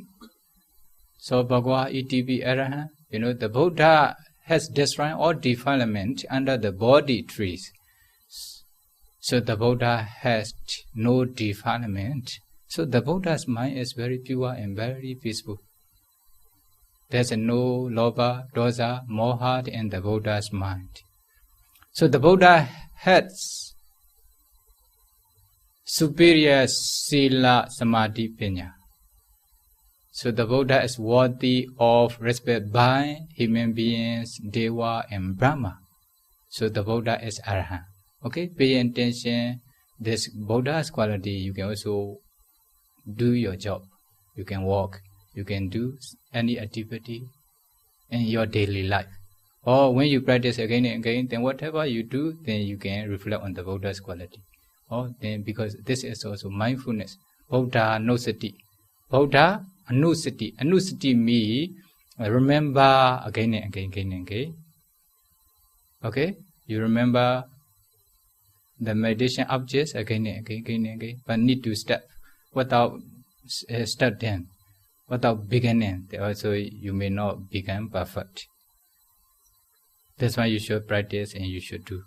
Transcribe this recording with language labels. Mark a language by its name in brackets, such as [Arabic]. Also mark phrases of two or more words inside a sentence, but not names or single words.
[English] So, [Pali] Bhagavad ETP Arahant, [English] the Buddha has destroyed all defilement under the body trees. So the Buddha has no defilement. So the Buddha's mind is very pure and very peaceful. There's no [Pali] lobha, dosa, moha [English] in the Buddha's mind. So the Buddha has superior [Pali] sila samadhi panya. [English] So the Buddha is worthy of respect by human beings, Deva and Brahma. So the Buddha is Arahant. Okay, pay attention. This Buddha's quality, you can also do your job. You can walk. You can do any activity. in your daily life. Or when you practice again and again, then whatever you do, then you can reflect on the Buddha's quality. Or then because this is also mindfulness. [Pali] Buddha Anusati. Buddha Anusati. [English] Anusati means remember again and again. Okay? You remember the meditation objects again and again. But need to step without starting, without beginning. Also, you may not become perfect. That's why you should practice and you should do.